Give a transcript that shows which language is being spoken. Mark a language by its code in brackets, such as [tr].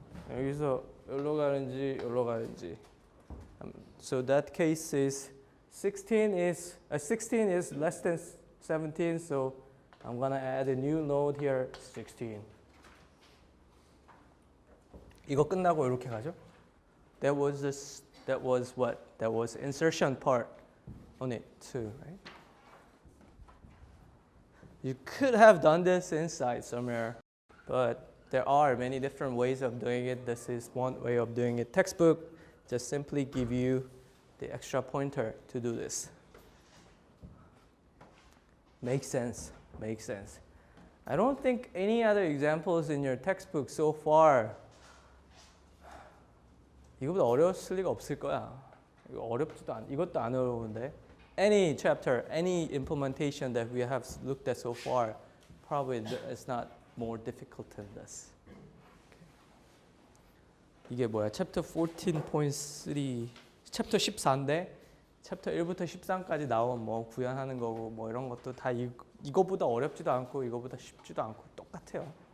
[ko] 여기서 여기로 가는지 여기로 가는지. [en] So that case is 16 is less than 17, so I'm gonna add a new node here, 16. [ko] 이거 끝나고 이렇게 가죠? [en] That was what? That was insertion part on it too, right? You could have done this inside somewhere, but there are many different ways of doing it. This is one way of doing it. Textbook just simply give you the extra pointer to do this. Makes sense. Makes sense. I don't think any other examples in your textbook so far. [ko] 이거보다 어려웠을 리가 없을 거야. 이거 어렵지도 않. 이것도 안 어려운데. [en] Any chapter, any implementation that we have looked at so far, probably it's not more difficult than this. [ko] 이게 뭐야? 챕터 14.3, 챕터 14인데 챕터 1부터 13까지 나온 뭐 구현하는 거고 뭐 이런 것도 다 이거보다 어렵지도 않고 이거보다 쉽지도 않고 똑같아요.